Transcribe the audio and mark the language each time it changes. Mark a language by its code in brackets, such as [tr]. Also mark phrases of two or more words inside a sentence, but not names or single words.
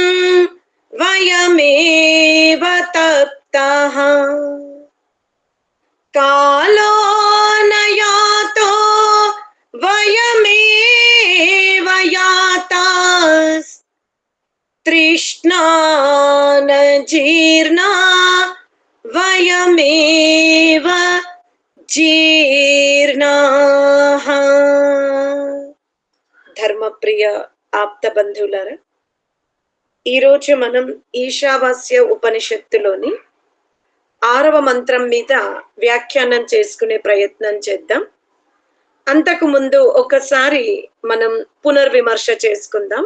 [sa] वयमेव तप्ताः कालो न यातो वयमेव यातास् तृष्णा न जीर्णा वयमेव जीर्णाः। [te] ధర్మప్రియ ఆప్త బంధువులారా, ఈరోజు మనం ఈశావాస్య ఉపనిషత్తులోని 6వ మంత్రం మీద వ్యాఖ్యానం చేసుకునే ప్రయత్నం చేద్దాం. అంతకు ముందు ఒకసారి మనం పునర్విమర్శ చేసుకుందాం.